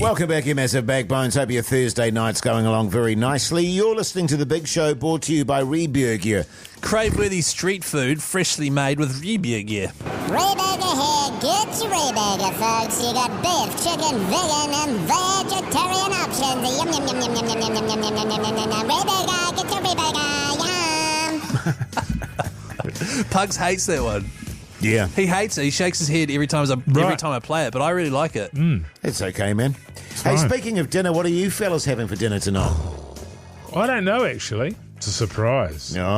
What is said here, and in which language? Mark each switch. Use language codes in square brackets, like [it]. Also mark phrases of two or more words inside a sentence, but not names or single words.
[en] Welcome back, you massive backbones. Hope your Thursday night's going along very nicely. You're listening to The Big Show, brought to you by Reburger. Crave-worthy street food, freshly made with Reburger. Reburger here. Get your Reburger, folks. You got beef, chicken, vegan, and vegetarian options. Yum, yum, yum, yum, yum, yum, yum, yum, yum, yum, yum, yum, yum. Reburger, get your Reburger. Yum. Pugs hates that one. Yeah. He hates it. He shakes his head every time I play it, but I really like it. It's okay, man. Hey, speaking of dinner, what are you fellas having for dinner tonight? I don't know, actually. It's a surprise.